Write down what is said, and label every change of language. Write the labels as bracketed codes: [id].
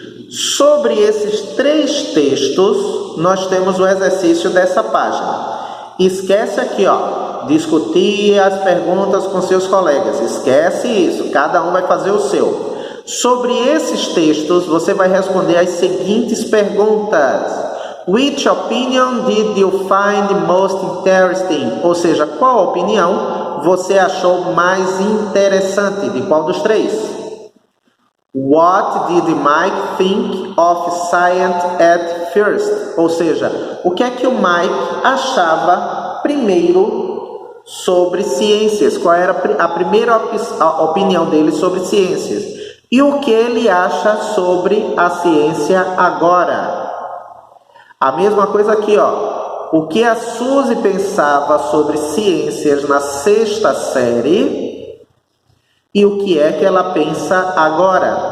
[pt] Sobre esses três textos, nós temos o exercício dessa página. Esquece aqui, ó, discutir as perguntas com seus colegas. Esquece isso, cada um vai fazer o seu. Sobre esses textos, você vai responder as seguintes perguntas. [en] Which opinion did you find most interesting? [pt] Ou seja, qual opinião você achou mais interessante? De qual dos três? [en] What did Mike think of science at first? [pt] Ou seja, o que é que o Mike achava primeiro sobre ciências? Qual era a primeira opinião dele sobre ciências? E o que ele acha sobre a ciência agora? A mesma coisa aqui, ó. O que a Suzy pensava sobre ciências na sexta série e o que é que ela pensa agora?